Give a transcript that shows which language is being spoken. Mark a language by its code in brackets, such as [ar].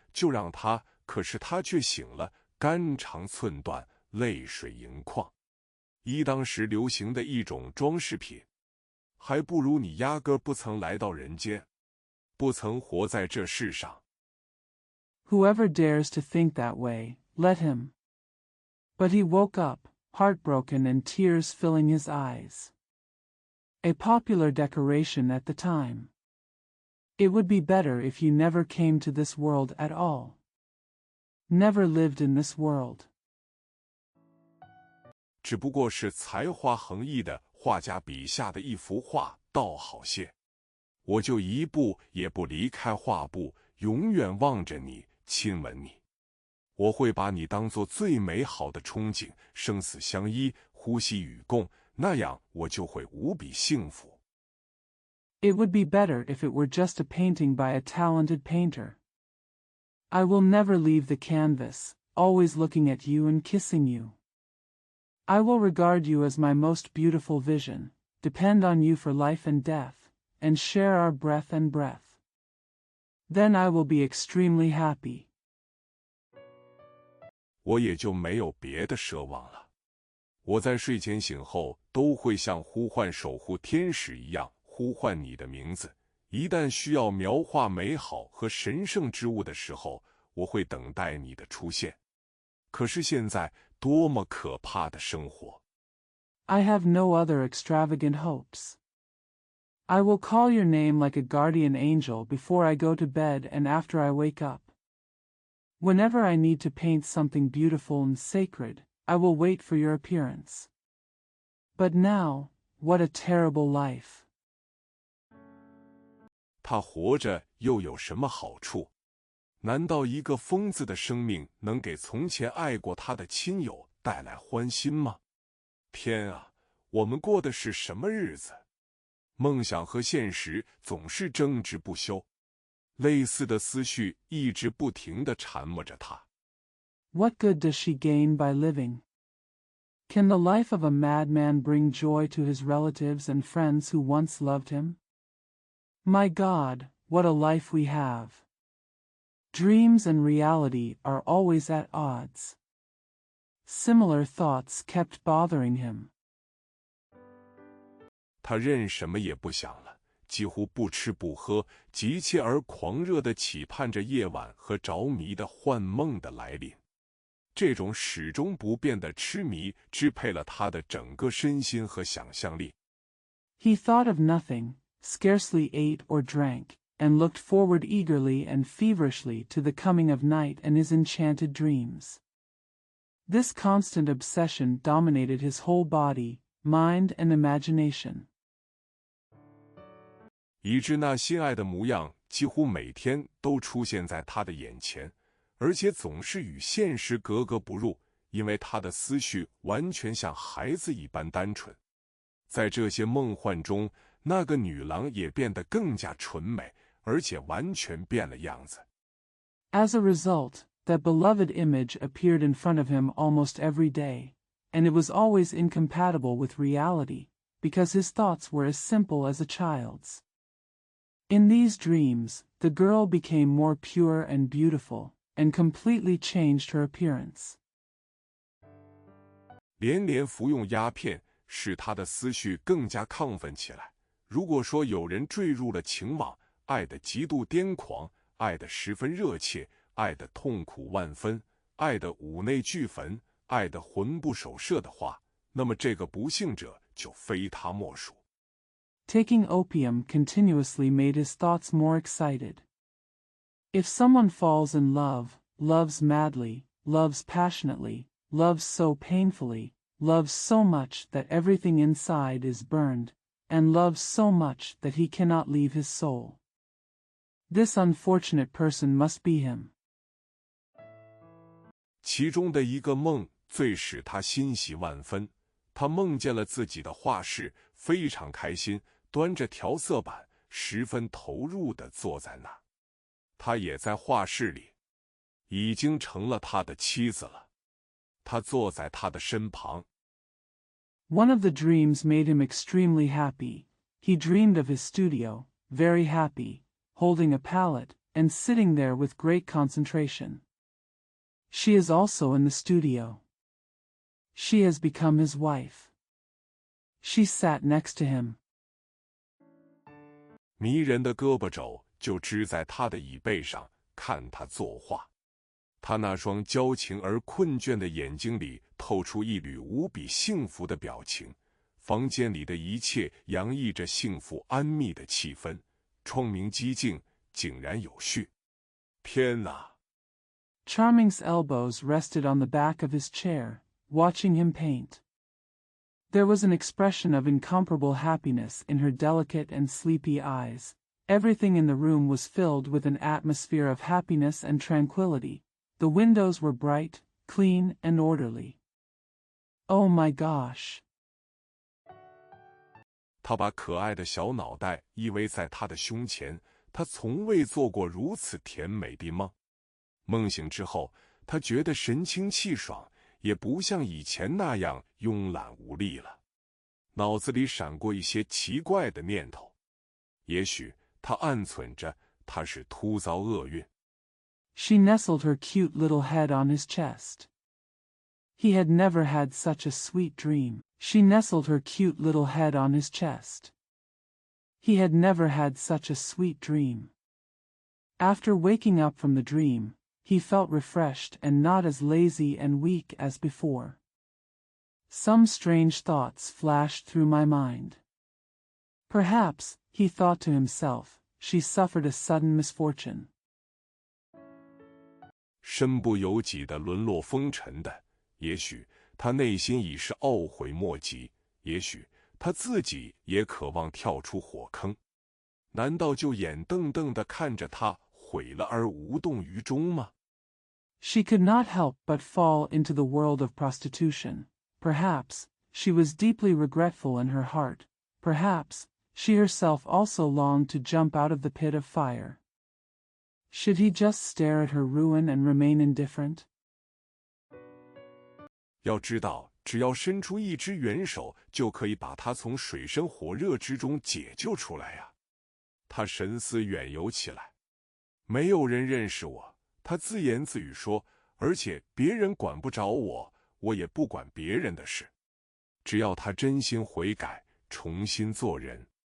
[zh] 就让他，可是他却醒了，肝肠寸断，泪水盈眶。一当时流行的一种装饰品，还不如你压根不曾来到人间，不曾活在这世上。 [en] Whoever dares to think that way, let him. But he woke up, heartbroken and tears filling his eyes. A popular decoration at the time. It would be better if you never came to this world at all. Never lived in this world. [zh] 只不过是才华横溢的画家笔下的一幅画，倒好些。我就一步也不离开画布，永远望着你，亲吻你。我会把你当作最美好的憧憬，生死相依，呼吸与共，那样我就会无比幸福。 [en] It would be better if it were just a painting by a talented painter. I will never leave the canvas, always looking at you and kissing you. I will regard you as my most beautiful vision, depend on you for life and death, and share our breath and breath. Then I will be extremely happy. [zh] 我也就没有别的奢望了。我在睡前醒后都会像呼唤守护天使一样呼唤你的名字。一旦需要描画美好和神圣之物的时候，我会等待你的出现。可是现在，多么可怕的生活！ [en] I have no other extravagant hopes. I will call your name like a guardian angel before I go to bed and after I wake up. Whenever I need to paint something beautiful and sacred, I will wait for your appearance. But now, what a terrible life! [zh] 他活着又有什么好处？难道一个疯子的生命能给从前爱过他的亲友带来欢心吗？天啊，我们过的是什么日子？梦想和现实总是争执不休，类似的思绪一直不停地缠磨着他。 [en] What good does she gain by living? Can the life of a madman bring joy to his relatives and friends who once loved him? My God, what a life we have! Dreams and reality are always at odds. Similar thoughts kept bothering him. [zh] 他任什么也不想了，几乎不吃不喝，急切而狂热地期盼着夜晚和着迷的幻梦的来临。这种始终不变的痴迷支配了他的整个身心和想象力。 [en] He thought of nothing, scarcely ate or drank, and looked forward eagerly and feverishly to the coming of night and his enchanted dreams. This constant obsession dominated his whole body, mind, and imagination. [zh] 以致那心爱的模样几乎每天都出现在他的眼前，而且总是与现实格格不入，因为他的思绪完全像孩子一般单纯。在这些梦幻中，那个女郎也变得更加纯美，而且完全变了样子。 [en] As a result, that beloved image appeared in front of him almost every day, and it was always incompatible with reality, because his thoughts were as simple as a child's. In these dreams, the girl became more pure and beautiful, and completely changed her appearance. [zh] 连连服用鸦片，使他的思绪更加亢奋起来。如果说有人坠入了情网，爱得极度癫狂，爱得十分热切，爱得痛苦万分，爱得五内俱焚，爱得魂不守舍的话，那么这个不幸者就非他莫属。 [en] Taking opium continuously made his thoughts more excited. If someone falls in love, loves madly, loves passionately, loves so painfully, loves so much that everything inside is burned, and loves so much that he cannot leave his soul, this unfortunate person must be him. [zh] 其中的一个梦最使他欣喜万分，他梦见了自己的画室，非常开心，端着调色板，十分投入地坐在那儿。他也在画室里，已经成了他的妻子了。他坐在他的身旁。 [en] One of the dreams made him extremely happy. He dreamed of his studio, very happy, holding a palette, and sitting there with great concentration. She is also in the studio. She has become his wife. She sat next to him. [zh] 迷人的胳膊肘就支在他的椅背上，看他作画。他那双矫情而困倦的眼睛里透出一缕无比幸福的表情。房间里的一切洋溢着幸福安谧的气氛，窗明几净，井然有序。天哪！ [en] Charming's elbows rested on the back of his chair, watching him paint. There was an expression of incomparable happiness in her delicate and sleepy eyes. Everything in the room was filled with an atmosphere of happiness and tranquility. The windows were bright, clean, and orderly. Oh my gosh! [zh] 他把可爱的小脑袋依偎在他的胸前，他从未做过如此甜美的梦。梦醒之后，他觉得神清气爽，也不像以前那样慵懒无力了。脑子里闪过一些奇怪的念头，也许他暗忖着他是突遭厄运。 [en] She nestled her cute little head on his chest. He had never had such a sweet dream. She nestled her cute little head on his chest. He had never had such a sweet dream. After waking up from the dream, he felt refreshed and not as lazy and weak as before. Some strange thoughts flashed through my mind. Perhaps, he thought to himself, she suffered a sudden misfortune. [zh] 身不由己的沦落风尘的，也许他内心已是懊悔莫及，也许他自己也渴望跳出火坑。难道就眼瞪瞪地看着他毁了而无动于衷吗？ [en] She could not help but fall into the world of prostitution. Perhaps, she was deeply regretful in her heart. Perhaps, she herself also longed to jump out of the pit of fire. Should he just stare at her ruin and remain indifferent? [zh] 要知道，只要伸出一只援手，就可以把他从水深火热之中解救出来呀。他神思远游起来。没有人认识我，他自言自语说，而且别人管不着我，我也不管别人的事。只要他真心悔改，重新做人。